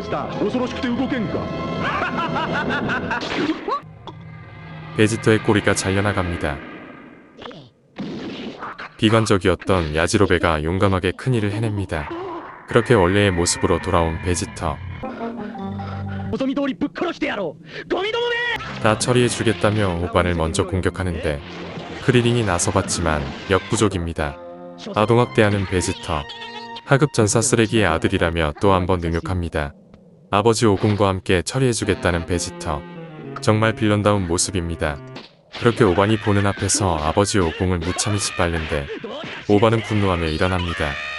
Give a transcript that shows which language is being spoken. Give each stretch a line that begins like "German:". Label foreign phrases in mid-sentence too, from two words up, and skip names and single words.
Japanese: した恐ろしくて動けんか
Korean: 베지터의 꼬리가 잘려나갑니다. 비관적이었던 야지로베가 용감하게 큰일을 해냅니다. 그렇게 원래의 모습으로 돌아온 베지터.
Japanese: 望み通りぶっ殺してやろうゴミどもめ
Korean: 다 처리해주겠다며 오반을 먼저 공격하는데 크리링이 나서봤지만 역부족입니다. 아동학대하는 베지터. 하급 전사 쓰레기의 아들이라며 또 한 번 능욕합니다. 아버지 오공과 함께 처리해주겠다는 베지터. 정말 빌런다운 모습입니다. 그렇게 오반이 보는 앞에서 아버지 오공을 무참히 짓밟는데 오반은 분노하며 일어납니다.